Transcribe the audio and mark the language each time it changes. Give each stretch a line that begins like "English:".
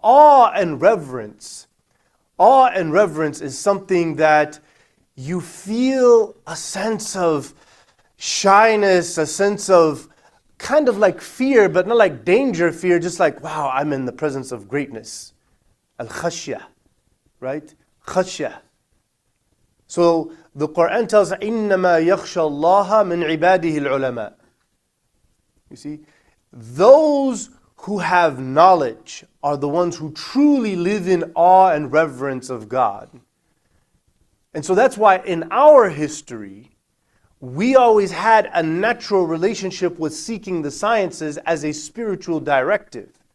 English: Awe and reverence. Awe and reverence is something that you feel a sense of shyness, a sense of kind of like fear, but not like danger fear, just like, wow, I'm in the presence of greatness. Al-khashya, right? Khashya. So the Quran tells us,
Arabic: إِنَّمَا يَخْشَى اللَّهَ مِنْ عِبَادِهِ الْعُلَمَاء.
English: You see, those who have knowledge are the ones who truly live in awe and reverence of God. And so that's why in our history, we always had a natural relationship with seeking the sciences as a spiritual directive.